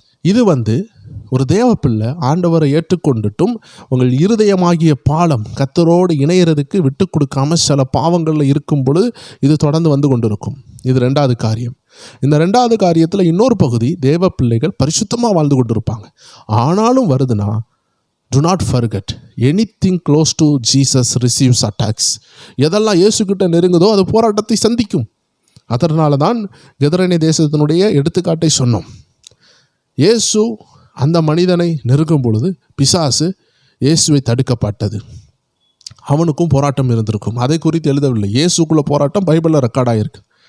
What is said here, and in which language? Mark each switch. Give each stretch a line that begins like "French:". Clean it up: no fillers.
Tamil: இது ஒரு தேவ பிள்ளை ஆண்டவரை ஏற்றுக்கொண்டுட்டும் உங்கள் இருதயமாகிய பாலம் கர்த்தரோடு இணையறதுக்கு விட்டு கொடுக்காம சில பாவங்களில் இருக்கும் பொழுது இது தொடர்ந்து வந்து கொண்டிருக்கும். இது 2வது காரியம். இந்த 2வது காரியத்தில் இன்னொரு பகுதி, தேவ பிள்ளைகள் பரிசுத்தமாக வாழ்ந்து கொண்டிருப்பாங்க. ஆனாலும் வருதுன்னா,
English: do not forget anything close to Jesus receives attacks.
Tamil: எதெல்லாம் இயேசுக்கிட்ட நெருங்குதோ அது போராட்டத்தை சந்திக்கும். அதனால தான் கெதரேனே தேசத்தினுடைய எடுத்துக்காட்டை சொன்னோம். இயேசு அந்த மனிதனை நெருங்கும் பொழுது பிசாசு இயேசுவை தடுக்கப்பட்டது. அவனுக்கும் போராட்டம் இருந்திருக்கும். அதை குறித்து எழுதவில்லை. இயேசுக்குள்ள போராட்டம் பைபிளில் ரெக்கார்டாகிருக்கு.